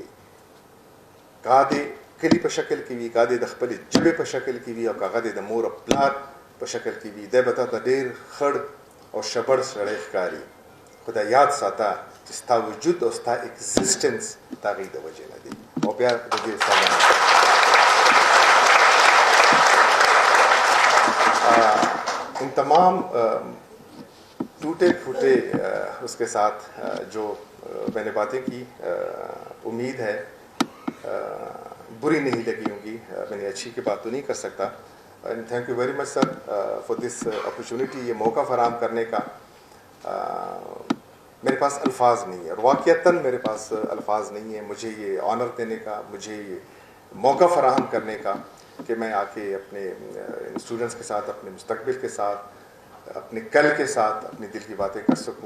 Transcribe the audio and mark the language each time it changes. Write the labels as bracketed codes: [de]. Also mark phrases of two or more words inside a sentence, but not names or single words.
[ps] کا دې کلي په شکل کې وي کا دې د خپلې ژبې په شکل کې وي او که هغه دې د مور او پلار په شکل کې وي دی به تا ته ډېر خړ او شبړ سړی ښکاري خو دا یاد ساته چې ستا وجود او ستا اگزسټنس د هغې د وجې نه دی. او بیا د دې [ur] ان تمام ٹوٹے پھوٹے اس کے ساتھ جو میں نے باتیں کی امید ہے بری نہیں لگی ہوں گی. میں نے اچھی کی بات تو نہیں کر سکتا. [en] and thank you very much sir for this opportunity [ur] یہ موقع فراہم کرنے کا. میرے پاس الفاظ نہیں ہے اور واقعتاً میرے پاس الفاظ نہیں ہے مجھے یہ آنر دینے کا, مجھے یہ موقع فراہم کرنے کا کہ میں آ کے اپنے اسٹوڈنٹس کے ساتھ, اپنے مستقبل کے ساتھ, اپنے کل کے ساتھ اپنی دل کی باتیں کر سکوں.